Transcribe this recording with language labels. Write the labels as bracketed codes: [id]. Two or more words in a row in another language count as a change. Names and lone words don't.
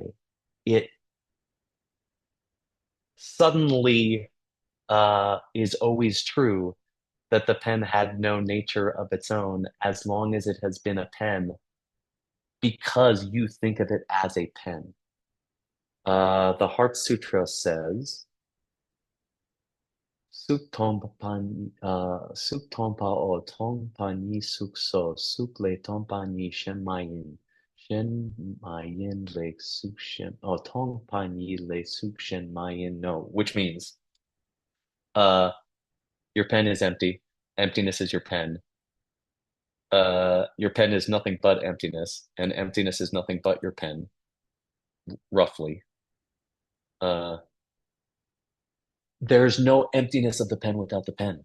[en] It suddenly is always true that the pen had no nature of its own as long as it has been a pen because you think of it as a pen. The Heart Sutra says, [bo] གཟུགས་སྟོང་པའོ། སྟོང་པ་ཉིད་གཟུགས་སོ། གཟུགས་ལས་སྟོང་པ་ཉིད་གཞན་མ་ཡིན། སྟོང་པ་ཉིད་ལས་ཀྱང་གཟུགས་གཞན་མ་ཡིན་ནོ, [en] which means, uh, your pen is empty. Emptiness is your pen. Your pen is nothing but emptiness, and emptiness is nothing but your pen, roughly. Uh, there's no emptiness of the pen without the pen.